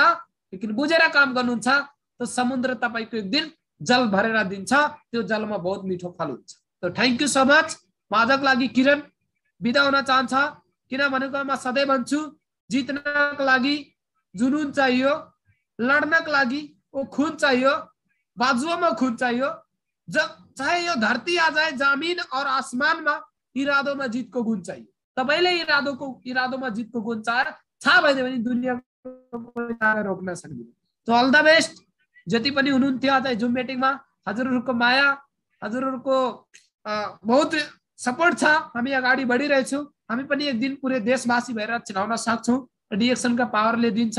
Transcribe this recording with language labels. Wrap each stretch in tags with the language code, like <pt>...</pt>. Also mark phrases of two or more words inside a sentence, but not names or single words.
<ne>लेकिन बुझेर काम गर्नुहुन्छ तो समुद्र तपाईको एक दिन जल भरेर दिन्छ, त्यो जलमा बहुत मिठो फल हुन्छ। तो</ne> <en>thank you so much.</en> <ne>म आजको लागि किरण बिदा हुन चाहन्छ, किनभनेको म सधैँ भन्छु जित्नको लागि जुनून चाहियो, लड्नको लागि वो खून चाहियो,</ne> <hi>बाजुओं में खून चाहिए। जब चाहे यो धरती आ जाए, जमीन और आसमान में इरादों में जीत को गुण चाहिए।</hi> <ne>तपाईले</ne> <hi>इरादों में जीत</hi> <ne>को गुण छ भने दुनिया रोक्न सक्दैन।</ne> <en>तो all the best.</en> <ne>जति पनि हुनुहुन्थ्यो आज</ne> <en>zoom meeting</en> <ne>में, हजुरहरुको माया, हजुरहरुको बहुत सपोर्ट छ, हामी अगाडि बढिरहेछौं। हामी पनि एक दिन पुरै देशवासी भएर चिनाउन सक्छौं, डिएक्सन का पावरले दिन्छ।</ne>